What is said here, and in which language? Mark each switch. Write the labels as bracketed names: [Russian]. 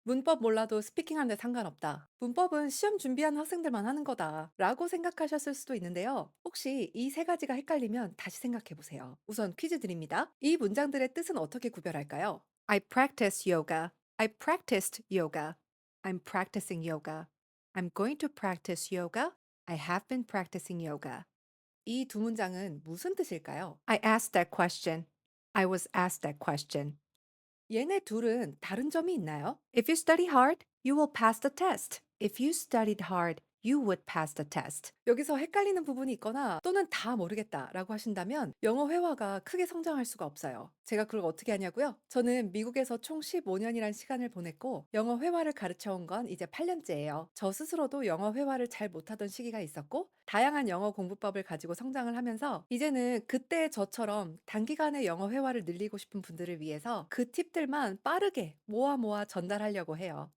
[Korean] 문법 몰라도 스피킹하는데 상관없다. 문법은 시험 준비하는 학생들만 하는 거다. 라고 생각하셨을 수도 있는데요. 혹시 이 세 가지가 헷갈리면 다시 생각해 보세요. 우선 퀴즈 드립니다. 이 문장들의 뜻은 어떻게 구별할까요? [English] I practice yoga. I practiced yoga. I'm practicing yoga. I'm going to practice yoga. I have been practicing yoga. [Korean] 이 두 문장은 무슨 뜻일까요? [English] I asked that question. I was asked that question. [Korean] 얘네 둘은 다른 점이 있나요? [English] If you study hard, you will pass the test. If you studied hard, you would pass the test. [Korean] 여기서 헷갈리는 부분이 있거나 또는 다 모르겠다라고 하신다면 영어 회화가 크게 성장할 수가 없어요. 제가 그걸 어떻게 하냐고요? 저는 미국에서 총 15년이란 시간을 보냈고 영어 회화를 가르쳐 온 건 이제 8년째예요. 저 스스로도 영어 회화를 잘 못하던 시기가 있었고 다양한 영어 공부법을 가지고 성장을 하면서 이제는 그때 저처럼 단기간에 영어 회화를 늘리고 싶은 분들을 위해서 그 팁들만 빠르게 모아 전달하려고 해요.